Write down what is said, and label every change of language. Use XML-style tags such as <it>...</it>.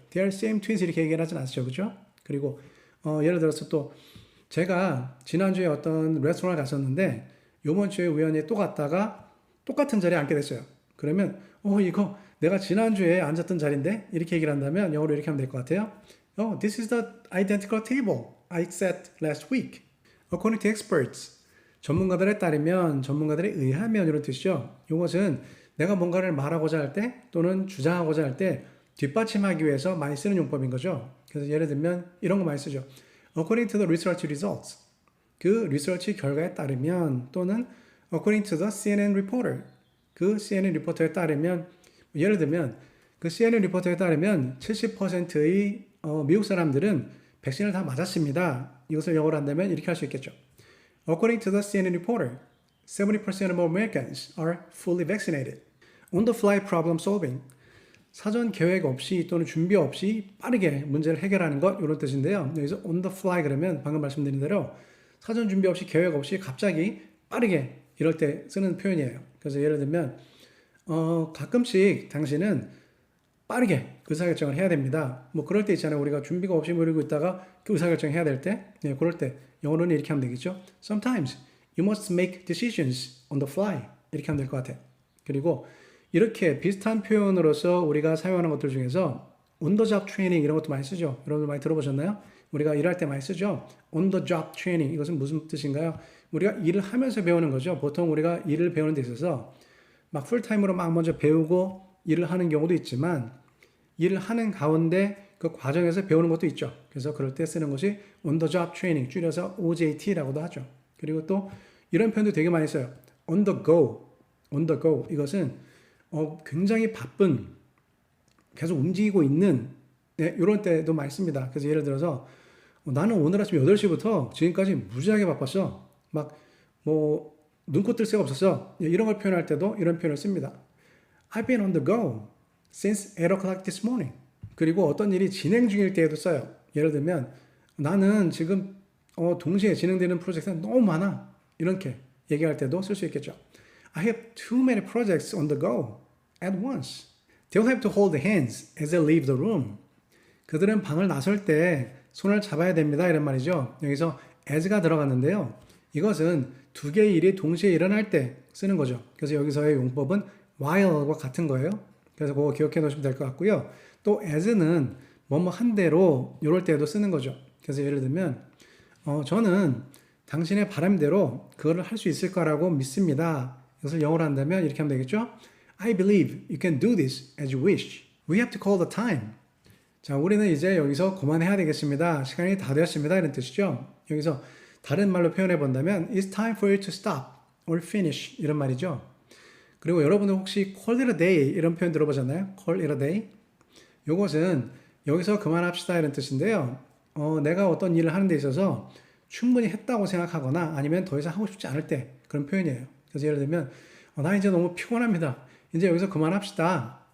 <en>They are same twins</en> <ko>이렇게 얘기를 하진 않죠. 그죠? 그리고 예를 들어서 또 제가 지난주에 어떤 레스토랑을 갔었는데 요번 주에 우연히 또 갔다가 똑같은 자리에 앉게 됐어요. 그러면 이거 내가 지난주에 앉았던 자리인데 이렇게 얘기를 한다면 영어로 이렇게 하면 될 것 같아요.</ko> <en>This is the identical table I sat last week. According to experts.</en> <ko>전문가들에 따르면, 전문가들에 의하면 이런 뜻이죠. 이것은 내가 뭔가를 말하고자 할 때 또는 주장하고자 할 때 뒷받침하기 위해서 많이 쓰는 용법인 거죠. 그래서 예를 들면 이런 거 많이 쓰죠.</ko> <en>According to the research results.</en> <ko>그 리서치 결과에 따르면 또는</ko> <en>according to the CNN reporter.</en> <ko>그 CNN 리포터에 따르면 예를 들면 그 CNN 리포터에 따르면 70%의 미국 사람들은 백신을 다 맞았습니다. 이것을 영어로 한다면 이렇게 할 수 있겠죠.</ko> <en>According to the CNN reporter, 70% of Americans are fully vaccinated. On the fly problem solving.</en> <ko>사전 계획 없이 또는 준비 없이 빠르게 문제를 해결하는 것 이런 뜻인데요. 여기서 on the fly 그러면 방금 말씀드린 대로 사전 준비 없이 계획 없이 갑자기 빠르게 이럴 때 쓰는 표현이에요. 그래서 예를 들면 가끔씩 당신은 빠르게 의사결정을 해야 됩니다. 뭐 그럴 때 있잖아요. 우리가 준비가 없이 모르고 있다가 그 의사결정 해야 될 때, 그럴 때 영어로는 이렇게 하면 되겠죠.</ko> <en>Sometimes you must make decisions on the fly.</en> <ko>이렇게 하면 될 것 같아요. 그리고 이렇게 비슷한 표현으로서 우리가 사용하는 것들 중에서 on the job training 이런 것도 많이 쓰죠. 여러분들 많이 들어보셨나요? 우리가 일할 때 많이 쓰죠. on the job training 이것은 무슨 뜻인가요? 우리가 일을 하면서 배우는 거죠. 보통 우리가 일을 배우는 데 있어서 막 풀타임으로 막 먼저 배우고 일을 하는 경우도 있지만 일을 하는 가운데 그 과정에서 배우는 것도 있죠. 그래서 그럴 때 쓰는 것이 on the job training 줄여서 OJT라고도 하죠. 그리고 또 이런 표현도 되게 많이 써요. on the go, on the go 이것은 굉장히 바쁜 계속 움직이고 있는 이런 때도 많이 씁니다. 그래서 예를 들어서 나는 오늘 아침 8시부터 지금까지 무지하게 바빴어. 막 뭐 눈코 뜰 새가 없었어. 이런 걸 표현할 때도 이런 표현을 씁니다.</ko> <en>I've been on the go since 8 o'clock this morning.</en> <ko>그리고 어떤 일이 진행 중일 때에도 써요. 예를 들면 나는 지금 동시에 진행되는 프로젝트가 너무 많아. 이렇게 얘기할 때도 쓸 수 있겠죠.</ko> <en>I have too many projects on the go at once. They'll have to hold hands as they leave the room.</en> <ko>그들은 방을 나설 때 손을 잡아야 됩니다. 이런 말이죠. 여기서 as가 들어갔는데요. 이것은 두 개의 일이 동시에 일어날 때 쓰는 거죠. 그래서 여기서의 용법은 while과 같은 거예요. 그래서 그거 기억해 놓으시면 될 것 같고요. 또 as는 뭐뭐 한 대로 이럴 때도 쓰는 거죠. 그래서 예를 들면 저는 당신의 바람대로 그거를 할 수 있을 거라고 믿습니다. 이것을 영어로 한다면 이렇게 하면 되겠죠?</ko> <en>I believe you can do this as you wish. We have to call the time.</en> <ko>자, 우리는 이제 여기서 그만해야 되겠습니다. 시간이 다 되었습니다. 이런 뜻이죠. 여기서 다른 말로 표현해 본다면</ko> <en>It's time for you to stop or finish</en> <ko>이런 말이죠. 그리고 여러분들 혹시 call it a day 이런 표현 들어보셨나요?</ko> <en>call it a day.</en> <ko>이것은 여기서 그만합시다 이런 뜻인데요. 내가 어떤 일을 하는 데 있어서 충분히 했다고 생각하거나 아니면 더 이상 하고 싶지 않을 때 그런 표현이에요. 그래서 예를 들면 나 이제 너무 피곤합니다. 이제 여기서 그만합시다.</ko>